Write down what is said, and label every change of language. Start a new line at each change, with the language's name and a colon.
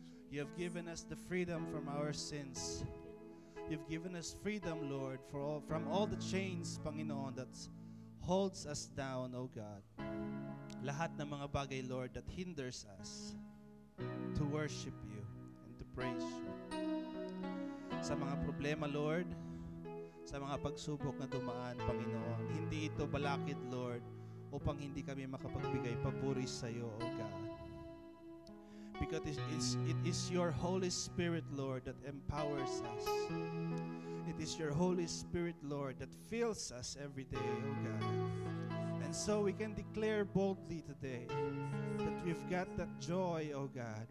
English: You have given us the freedom from our sins. You've given us freedom, Lord, from all the chains, Panginoon, that holds us down, O God.
Filipino: Lahat ng mga bagay,
English: Lord, that hinders us to worship you and to praise you.
Filipino: Sa mga problema, Lord, sa mga pagsubok na dumaan, Panginoon, hindi ito balakid, Lord, upang hindi kami makapagbigay papuri sa iyo, O God.
English: Because it is your Holy Spirit, Lord, that empowers us. It is your Holy Spirit, Lord, that fills us every day, O God. And And so we can declare boldly today that we've got that joy, oh God.